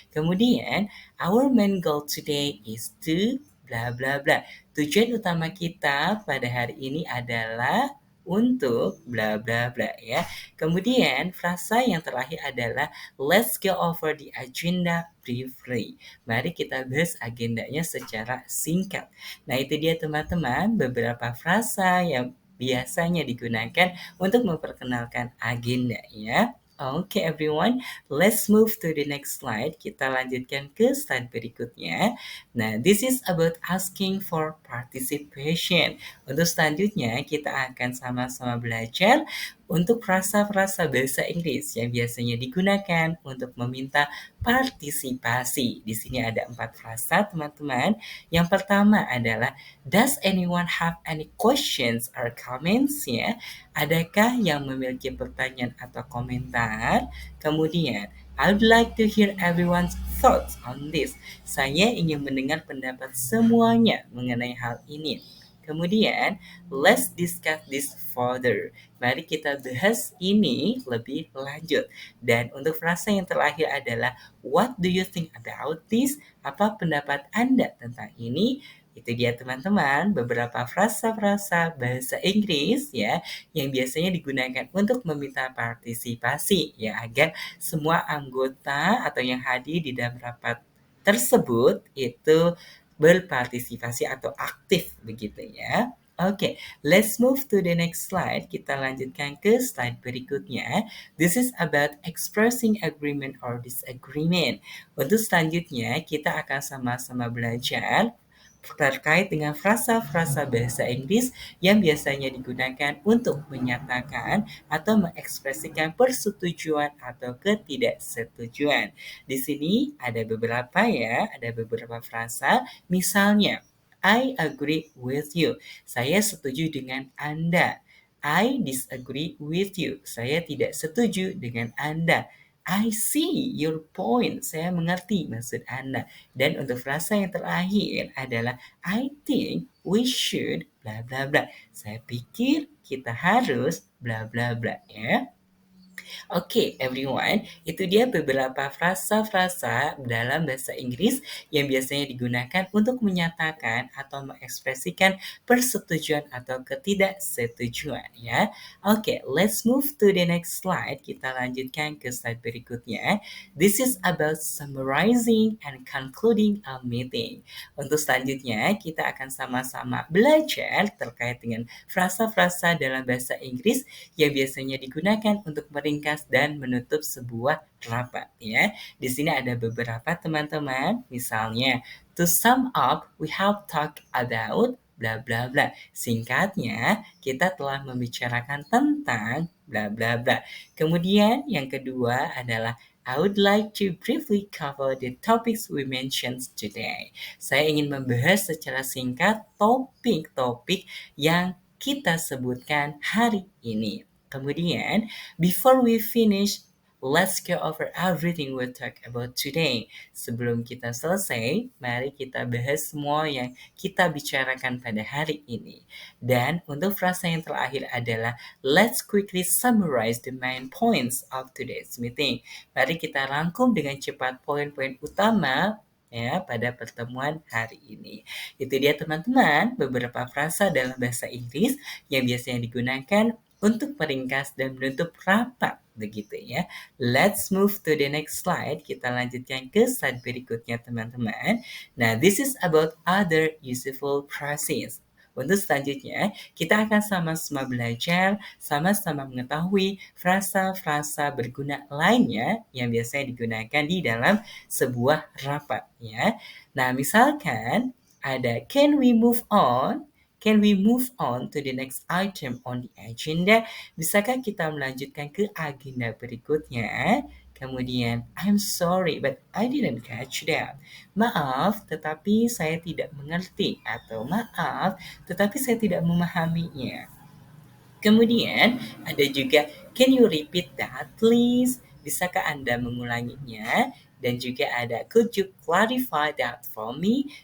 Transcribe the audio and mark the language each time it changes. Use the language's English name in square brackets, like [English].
[English] Kemudian our main goal today is to bla bla bla. [Indonesian] Tujuan utama kita pada hari ini adalah untuk bla bla bla ya. Kemudian frasa yang terakhir adalah [English] let's go over the agenda briefly. [Indonesian] Mari kita bahas agendanya secara singkat. Nah, itu dia teman-teman beberapa frasa yang biasanya digunakan untuk memperkenalkan agenda ya. [English] Oke everyone, let's move to the next slide. [Indonesian] Kita lanjutkan ke slide berikutnya. [English] Nah, this is about asking for participation. [Indonesian] Untuk selanjutnya, kita akan sama-sama belajar untuk frasa-frasa bahasa Inggris yang biasanya digunakan untuk meminta partisipasi. Di sini ada 4 frasa, teman-teman. Yang pertama adalah [English] does anyone have any questions or comments [Indonesian] ya? Adakah yang memiliki pertanyaan atau komentar? [English] Kemudian I would like to hear everyone's thoughts on this. [Indonesian] Saya ingin mendengar pendapat semuanya mengenai hal ini. [English] Kemudian, let's discuss this further. [Indonesian] Mari kita bahas ini lebih lanjut. Dan untuk frasa yang terakhir adalah [English] what do you think about this? [Indonesian] Apa pendapat Anda tentang ini? Itu dia teman-teman beberapa frasa-frasa bahasa Inggris ya yang biasanya digunakan untuk meminta partisipasi ya agar semua anggota atau yang hadir di dalam rapat tersebut itu berpartisipasi atau aktif begitu ya. [English] Oke, let's move to the next slide. [Indonesian] Kita lanjutkan ke slide berikutnya. [English] This is about expressing agreement or disagreement. [Indonesian] Untuk selanjutnya, kita akan sama-sama belajar terkait dengan frasa-frasa bahasa Inggris yang biasanya digunakan untuk menyatakan atau mengekspresikan persetujuan atau ketidaksetujuan. Di sini ada beberapa ya, ada beberapa frasa. Misalnya, [English] I agree with you. [Indonesian] Saya setuju dengan Anda. [English] I disagree with you. [Indonesian] Saya tidak setuju dengan Anda. [English] I see your point. [Indonesian] Saya mengerti maksud Anda. Dan untuk frasa yang terakhir adalah [English] I think we should [Indonesian] bla bla bla. Saya pikir kita harus bla bla bla ya. Oke, everyone, itu dia beberapa frasa-frasa dalam bahasa Inggris yang biasanya digunakan untuk menyatakan atau mengekspresikan persetujuan atau ketidaksetujuan ya. Oke, let's move to the next slide. Kita lanjutkan ke slide berikutnya. This is about summarizing and concluding a meeting. Untuk selanjutnya, kita akan sama-sama belajar terkait dengan frasa-frasa dalam bahasa Inggris yang biasanya digunakan untuk meringkas dan menutup sebuah rapat ya. Di sini ada beberapa teman-teman, misalnya [English] to sum up we have talked about bla bla [Indonesian] bla. Singkatnya, kita telah membicarakan tentang bla bla bla. Kemudian yang kedua adalah [English] I would like to briefly cover the topics we mentioned today. [Indonesian] Saya ingin membahas secara singkat topik-topik yang kita sebutkan hari ini. [English] Kemudian, before we finish, let's go over everything we talk about today. [Indonesian] Sebelum kita selesai, mari kita bahas semua yang kita bicarakan pada hari ini. Dan untuk frasa yang terakhir adalah [English] let's quickly summarize the main points of today's meeting. [Indonesian] Mari kita rangkum dengan cepat poin-poin utama ya pada pertemuan hari ini. Itu dia teman-teman beberapa frasa dalam bahasa Inggris yang biasanya digunakan untuk meringkas dan menutup rapat begitu ya. [English] Let's move to the next slide. [Indonesian] Kita lanjutkan ke slide berikutnya teman-teman. [English] Nah, this is about other useful phrases. [Indonesian] Untuk selanjutnya, kita akan sama-sama belajar, sama-sama mengetahui frasa-frasa berguna lainnya yang biasanya digunakan di dalam sebuah rapat ya. Nah, misalkan ada [English] can we move on? Can we move on to the next item on the agenda? [Indonesian] Bisakah kita melanjutkan ke agenda berikutnya? [English] Kemudian, I'm sorry, but I didn't catch that. [Indonesian] Maaf, tetapi saya tidak mengerti. Atau maaf, tetapi saya tidak memahaminya. Kemudian ada juga [English] can you repeat that please? [Indonesian] Bisakah Anda mengulanginya? Dan juga ada [English] could you clarify that for me?